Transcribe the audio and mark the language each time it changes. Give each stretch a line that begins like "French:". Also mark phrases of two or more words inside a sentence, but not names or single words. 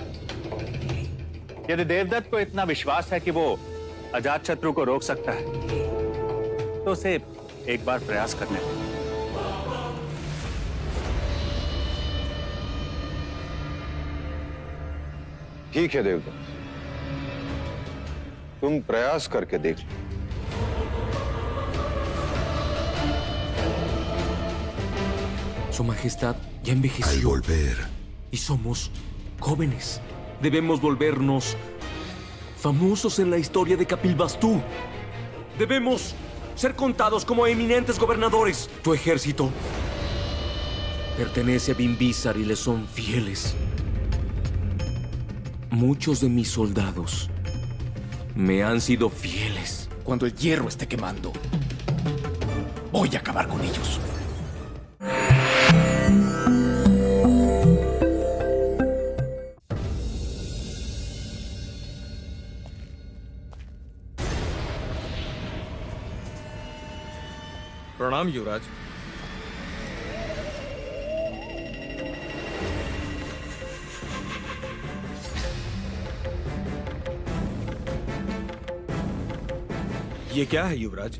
Hindi: यदि देवदत्त को इतना विश्वास है कि वो अजात शत्रु को रोक सकता है तो उसे एक बार प्रयास करने दें। ठीक है देवदत्त, तुम प्रयास करके देख लो।
Spanish: Su Majestad ya envejeció. Al volver, Y somos jóvenes. Debemos volvernos famosos en la historia de Kapilvastu. Debemos ser contados como eminentes gobernadores. Tu ejército pertenece a Bimbisar y le son fieles. Muchos de mis soldados me han sido fieles. Cuando el hierro esté quemando, voy a acabar con ellos.
Hindi: प्रणाम युवराज। ये क्या है युवराज?